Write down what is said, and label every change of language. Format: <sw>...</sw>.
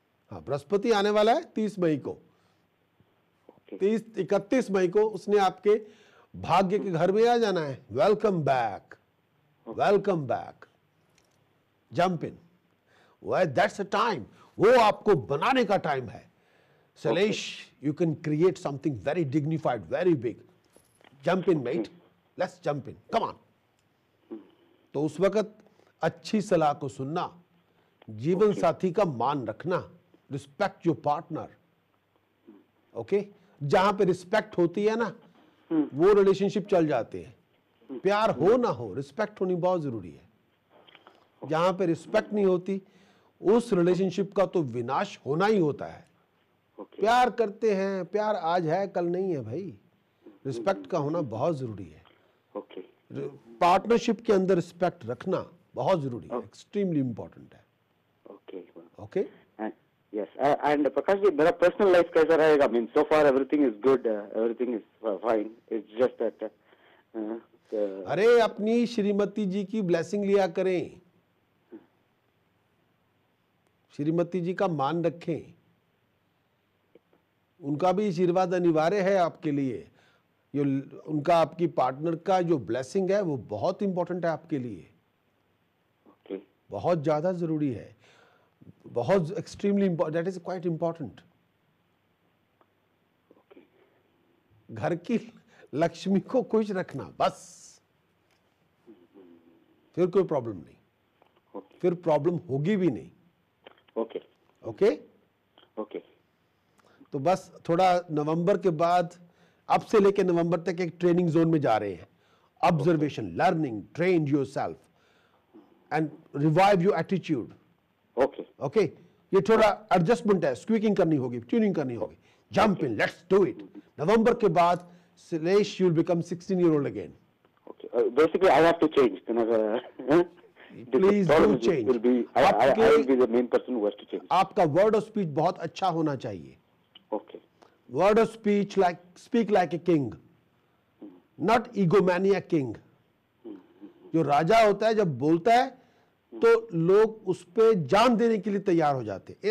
<hi>हाँ, बृहस्पति आने वाला है 30 मई को.</hi> <en>Okay.</en> <hi>31 मई को उसने आपके भाग्य के घर में आ जाना है.</hi> <en>Welcome back, welcome back, jump in. That's a time,</en> <hi>वो आपको बनाने का टाइम है.</hi> <en>Salesh, you can create something very dignified, very big. Jump in, mate. Let's jump in. Come on.</en> <hi>तो उस वक्त अच्छी सलाह को सुनना, जीवन साथी का मान रखना,</hi> <en>Respect your partner.</en> <hi>ओके, जहां पे रिस्पेक्ट होती है ना, वो रिलेशनशिप चल जाते हैं. प्यार हो ना हो, रिस्पेक्ट होनी बहुत जरूरी है. जहां पे रिस्पेक्ट नहीं होती, उस रिलेशनशिप का तो विनाश होना ही होता है.</hi> <en>Okay.</en> <hi>प्यार करते हैं, प्यार आज है कल नहीं है भाई. रिस्पेक्ट का होना बहुत जरूरी है.</hi> <en>Okay.</en> <hi>पार्टनरशिप के अंदर रिस्पेक्ट रखना बहुत जरूरी है, एक्सट्रीमली इंपॉर्टेंट है.</hi> <en>Okay. Okay, And yes, and Prakash ji,</en> <hi>मेरा personal life कैसा रहेगा?</hi> <en>I mean, so far everything is good, everything is fine. It's just that.</en> <hi>अरे अपनी श्रीमती जी की ब्लेसिंग लिया करें, श्रीमती जी का मान रखें. उनका भी आशीर्वाद अनिवार्य है आपके लिए. ये उनका, आपकी पार्टनर का जो ब्लेसिंग है वो बहुत इंपॉर्टेंट है आपके लिए.</hi> <en>Okay.</en> <hi>बहुत ज्यादा जरूरी है, बहुत extremely important.</hi> <en>That is quite important. Okay.</en> <hi>घर की लक्ष्मी को खुश रखना बस, फिर कोई प्रॉब्लम नहीं.</hi> <en>Okay.</en> <hi>फिर प्रॉब्लम होगी भी नहीं.</hi> <en>Okay. Okay, Okay.</en> <hi>तो बस थोड़ा नवंबर के बाद, अब से लेके नवंबर तक एक ट्रेनिंग जोन में जा रहे हैं.</hi> <en>Observation, learning, train yourself and revive your attitude. Okay.</en> <hi>Okay, ये थोड़ा एडजस्टमेंट है, स्क्वीकिंग करनी होगी, ट्यूनिंग करनी होगी.</hi> <en>Jump in, let's do it.</en> <hi>नवंबर के बाद</hi> <en>Salesh, you'll become 16-year-old again. Okay. Basically, I have to change. Please do change. Will be, I will be the main person who has to change.</en> <hi>आपका word of speech बहुत अच्छा होना चाहिए.</hi> <en>Okay. Word of speech, like speak like a king, not egomaniac king.</en> <hi>जो राजा होता है जब बोलता है तो लोग उस पे जान देने के लिए तैयार हो जाते हैं.</hi>